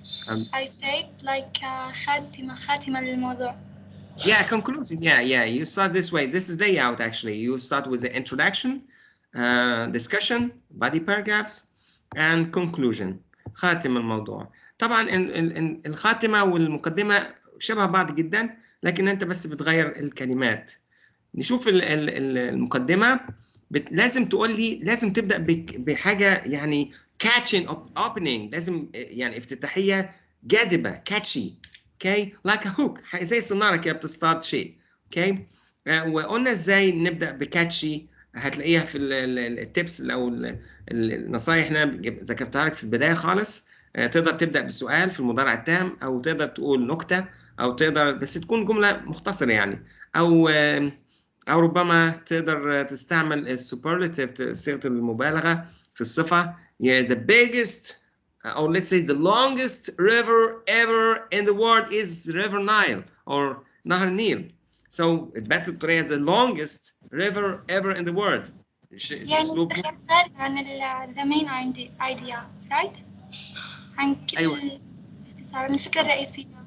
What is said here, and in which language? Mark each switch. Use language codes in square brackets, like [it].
[en] I said like [ar] خاتمة للموضوع. [en] Yeah, conclusion. Yeah. You start this way. This is layout actually. You start with the introduction, discussion, body paragraphs, and conclusion. [ar] خاتمة الموضوع. طبعا الخاتمة والمقدمة شبه بعض جدا, لكن انت بس بتغير الكلمات. نشوف المقدمة. لازم تقول لي, لازم تبدأ بحاجة يعني catching opening, لازم يعني افتتاحية جاذبة catchy. [en] Okay, like a hook, [ar] زي الصنارة كده بتصطاد شيء. Okay, وقلنا ازاي نبدأ بكاتشي. هتلاقيها في التيبس او النصايح اللي انا ذكرتها لك في البداية خالص. تقدر تبدأ بسؤال في المضارع التام, او تقدر تقول نكتة, او تقدر بس تكون جملة مختصرة يعني, او ربما تقدر تستعمل السوبرلاتيف, صيغة المبالغة في الصفة. [en] the biggest, or let's say the longest river ever in the world is River Nile, or نهر النيل. So [ar] اتبعت بطريقه [en] the longest river ever in the world. [ar] يعني اسلوب خارج عن [en] the main idea right؟ [ar] عن كل ايوه اختصار عن الفكرة الرئيسية.